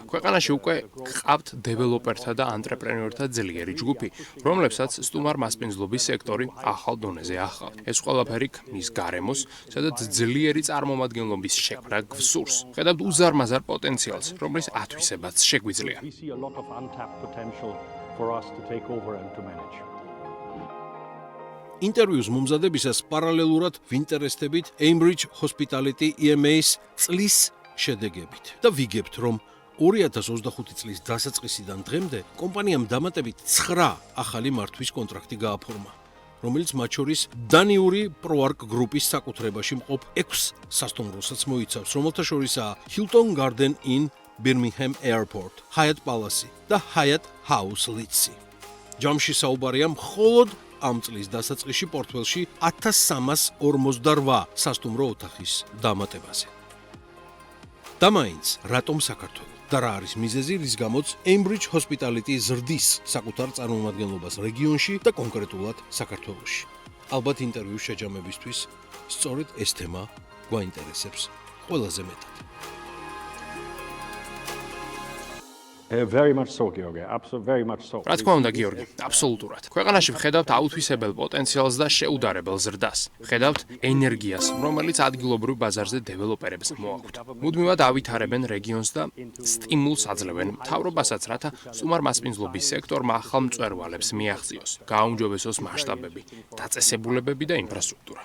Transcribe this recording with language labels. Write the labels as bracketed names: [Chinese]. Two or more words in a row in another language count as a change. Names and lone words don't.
[Georgian] ქვეყანაში უკვე გყავთ დეველოპერთა და ანტრეპრენიორთა ძლიერი ჯგუფი, რომლებსაც სტუმარ მასპინძლობის სექტორი ახალ დონეზე ახავთ. ეს ყველაფერი ქმნის გარემოს, სადაც ძლიერი წარმომადგენლობის შექმნა გვსურს. ხედავთ უზარმაზარ პოტენციალს, რომლის ათვისებაც შეგვიძლია. [English] We see a lot of untapped potential for us to take over and to manage. [Georgian] ინტერვიუს მომზადებისას პარალელურად ვინტერესდებით Cambridge Hospitality EMA-ის წლის შედეგებით და ვიგებთ, რომ 2025 წლის დასაწყისიდან დღემდე კომპანიამ დამატებით 9 ახალი მართვის კონტრაქტი გააფორმა, რომელიც მათ შორის დანიური ProArc გრუპის საკუთრებაში მყოფ 6 სასტუმროსაც მოიცავს, რომელთა შორისაა Hilton Garden Inn Birmingham Airport, Hyatt Palace და Hyatt House Leeds. ჯამში საუბარია მხოლოდ ამ წლის დასაწყისში პორტფელში 1348 სასტუმრო ოთახის დამატებაზე. და მაინც, რატომ საქართველო? და რა არის მიზეზი, რის გამოც Cambridge Hospitality ზრდის საკუთარ წარმომადგენლობას რეგიონში და კონკრეტულად საქართველოში. ალბათ ინტერვიუს შეჯამებისთვის სწორედ ეს თემა გვაინტერესებს ყველაზე მეტად. [English] Very much so, Georgi. Absolutely, very much so. [Georgian] რა თქმა უნდა, გიორგი, აბსოლუტურად. ქვეყანაში ვხედავთ აუთვისებელ პოტენციალს და შეუდარებელ ზრდას. ვხედავთ ენერგიას, რომელიც ადგილობრივ ბაზარზე დეველოპერებს მოაქვთ. მუდმივად ავითარებენ რეგიონს და სტიმულს აძლევენ მთავრობასაც, რათა სტუმარ მასპინძლობის სექტორმა ახალ მწვერვალებს მიაღწიოს, გააუმჯობესოს მასშტაბები, დაწესებულებები და ინფრასტრუქტურა.